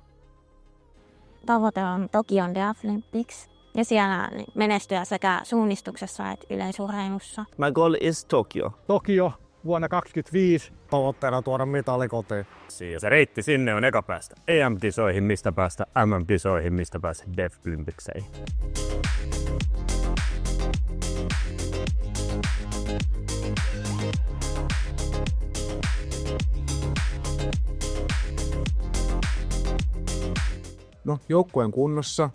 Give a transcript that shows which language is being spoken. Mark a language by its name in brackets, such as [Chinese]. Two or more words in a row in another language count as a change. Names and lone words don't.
[Finnish] Tavoite on Tokion Deaflympics ja siellä menestyä sekä suunnistuksessa että yleisurheilussa. [English] My goal is Tokyo. [Finnish] Tokio vuonna 2025. Tavoitteena tuoda mitali kotiin. Se reitti sinne on eka päästä EM-kisoihin, mistä päästä MM-kisoihin, mistä päästä Deaflympicseihin. No, joukkueen kunnossa.